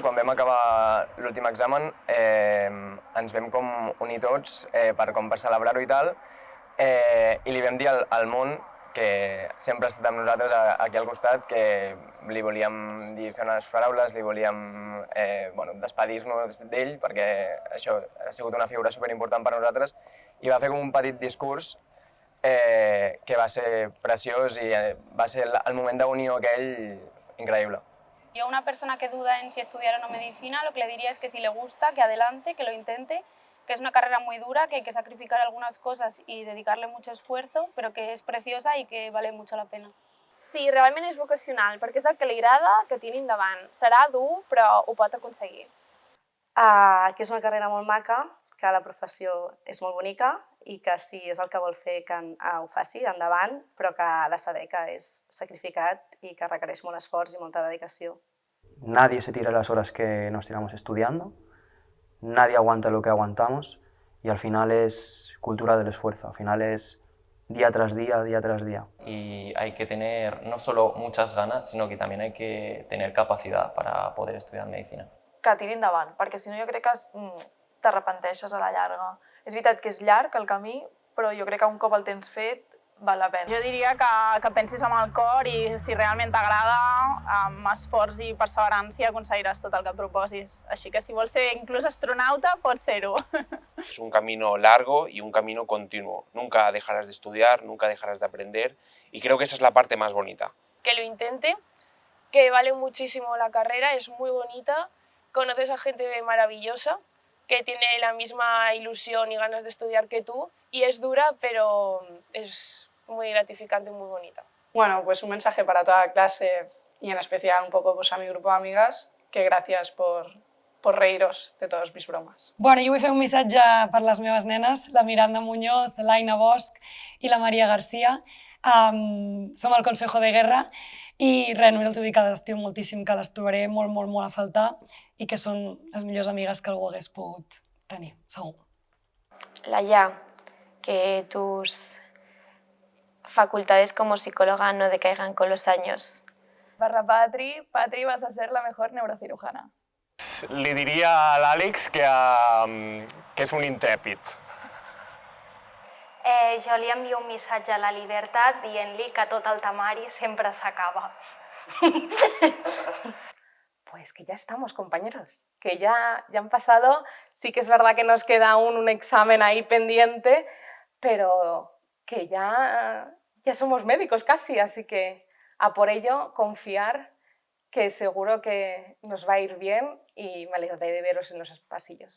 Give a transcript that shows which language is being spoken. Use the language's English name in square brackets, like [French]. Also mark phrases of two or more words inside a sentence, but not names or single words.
[Catalan] Quan vam acabar l'últim examen ens vam com unir tots per celebrar-ho i tal, i li vam dir al món que sempre ha estat amb nosaltres aquí al costat, que li volíem dir fer unes paraules, li volíem despedir-nos d'ell, perquè això ha sigut una figura superimportant per nosaltres, i va fer com un petit discurs que va ser preciós i va ser el moment d'unió aquell increïble. [Spanish] Yo a una persona que duda en si estudiar o no medicina, lo que le diría es que si le gusta, que adelante, que lo intente, que es una carrera muy dura, que hay que sacrificar algunas cosas y dedicarle mucho esfuerzo, [Catalan] però que és preciosa i que [Spanish] vale mucho la pena. [Catalan] Sí, realment és vocacional, perquè és el que li agrada, que tiri endavant. Serà dur, però ho pot aconseguir. Que és una carrera molt maca, que la professió és molt bonica i que si és el que vol fer que ho faci endavant, però que ha de saber que és sacrificat i que requereix molt esforç i molta dedicació. [Spanish] Nadie se tira las horas que nos tiramos estudiando. Nadie aguanta lo que aguantamos y al final es cultura del esfuerzo, al final es día tras día, día tras día. Y hay que tener no solo muchas ganas, sino que también hay que tener capacidad para poder estudiar medicina. [Catalan] Que tiri endavant, perquè si no jo crec que t'arrepenteixes a la llarga. És veritat que és llarg el camí, però jo crec que un cop el tens fet val la pena. Jo diria que pensis amb el cor i si realment t'agrada, amb esforç i perseverància aconseguiràs tot el que et proposis. Així que si vols ser inclús astronauta, pots ser-ho. [Spanish] Es un camino largo y un camino continuo. Nunca dejarás de estudiar, nunca dejarás de aprender y creo que esa es la parte más bonita. Que lo intente, que vale muchísimo la carrera, es muy bonita, conoces a gente maravillosa que tiene la misma ilusión y ganas de estudiar que tú y es dura, pero es muy gratificante y muy bonita. Bueno, pues un mensaje para toda la clase y en especial un poco pues, a mi grupo de amigas, que gracias por reíros de todas mis bromas. [Catalan] Bueno, jo vull fer un missatge per les meves nenes, la Miranda Muñoz, l'Aina Bosch i la Maria Garcia. Som el Consejo de Guerra i res, només els vull dir que les estimo moltíssim, que les trobaré molt, molt, molt a faltar i que són les millors amigues que algú hagués pogut tenir, segur. [Spanish] Laia, que tus facultades como psicóloga no decaigan con los años. Para Patri vas a ser la mejor neurocirujana. [Catalan] Li diria a l'Àlex que és un intrèpid. Jo li envio un missatge a la Libertad dient-li que tot el temari sempre s'acaba. [Spanish] Pues que ya estamos, compañeros, que ya han pasado. Sí que es verdad que nos queda aún un examen ahí pendiente, pero que ya somos médicos casi, así que a por ello, confiar que seguro que nos va a ir bien y me alegraré de veros en los pasillos.